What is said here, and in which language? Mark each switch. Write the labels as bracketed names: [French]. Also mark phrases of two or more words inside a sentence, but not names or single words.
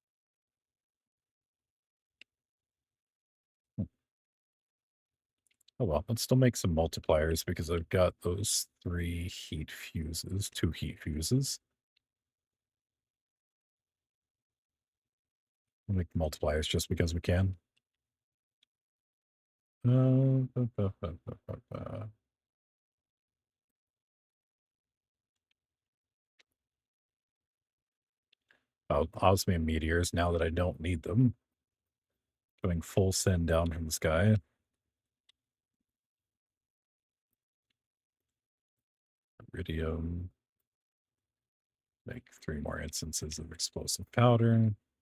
[English] Oh well, let's still make some multipliers because I've got those 3 heat fuses, 2 heat fuses. We'll make multipliers just because we can. Uh, ba, ba, ba, ba, ba, ba. Oh, osmium meteors now that I don't need them. Going full send down from the sky. Iridium. Make 3 more instances of explosive powder.